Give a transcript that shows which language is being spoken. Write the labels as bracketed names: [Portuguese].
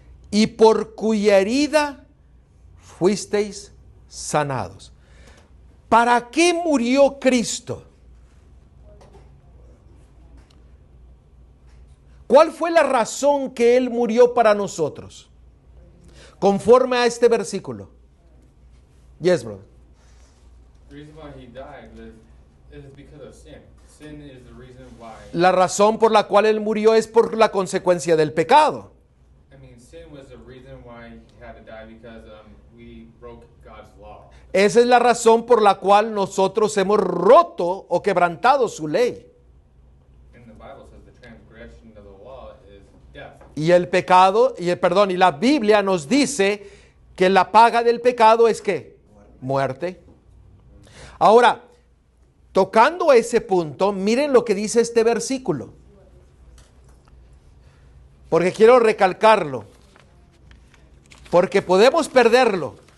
[Spanish] Y por cuya herida fuisteis sanados. ¿Para qué murió Cristo? ¿Cuál fue la razón que Él murió para nosotros? Conforme a este versículo. [English] Yes, brother. The reason why He died is because of sin. Sin is the reason why. [Spanish] La razón por la cual Él murió es por la consecuencia del pecado. [English] I mean, sin was the reason why He had to die because we broke God's law. [Spanish] Esa es la razón por la cual nosotros hemos roto o quebrantado su ley. [English] And the Bible says the transgression of the law is death. [Spanish] Y el pecado, y la Biblia nos dice que la paga del pecado es ¿qué? Muerte. Ahora, tocando ese punto, miren lo que dice este versículo. Porque quiero recalcarlo. Porque podemos perderlo.